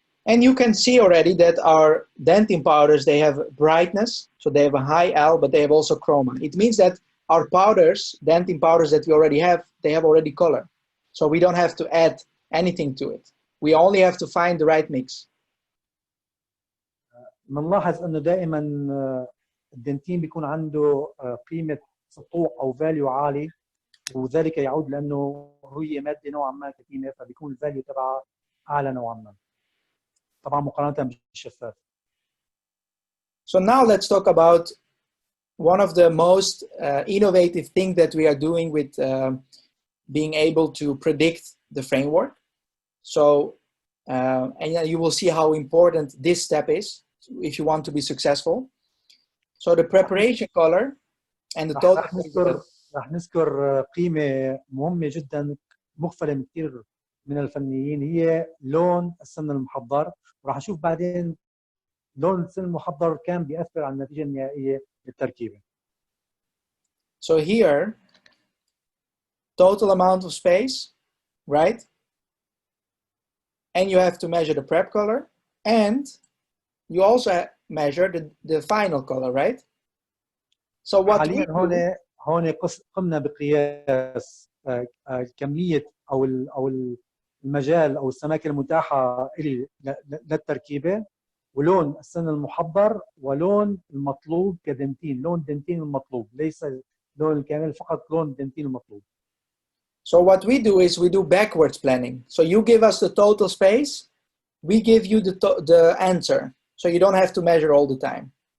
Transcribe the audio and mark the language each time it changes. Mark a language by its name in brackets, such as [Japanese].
[English] And you can see already that our dentin powders, they have brightness, so they have a high L, but they have also chroma. It means that our powders, dentin powders that we already have, they have already color. So we don't have to add anything to it. We only have to find the right mix. [Arabic] بنلاحظ انه دائما الدنتين بيكون عنده قيمه سطوع او فاليو عالي، وذلك يعود لانه هي ماده نوعا ما كتيمه، فبيكون الفاليو تبعها اعلى نوعا ما، طبعا مقارنه بالشفاف. [English] So now let's talk about one of the most innovative things that we are doing with being able to predict the framework. So, and you will see how important this step is if you want to be successful. So the preparation color and the total. [Arabic] رح نذكر قيمة مهمة جدا مغفلة من كثير من الفنيين، هي لون السن المحضر، وراح نشوف بعدين لون السن المحضر كان بيأثر على النتيجة النهائية للتركيبة. [English] So here, total amount of space, right? And you have to measure the prep color, and you also measure the final color, right? So what we do, [Arabic] هون قمنا بقياس كمية أو المجال أو السماكة المتاحة لي للتركيبة، ولون السن المحضر، ولون المطلوب كدنتين، لون الدنتين المطلوب، ليس لون الكامل، فقط لون الدنتين المطلوب. [English] So what we do is we do backwards planning. So you give us the total space, we give you the answer. So you don't have to measure all the time.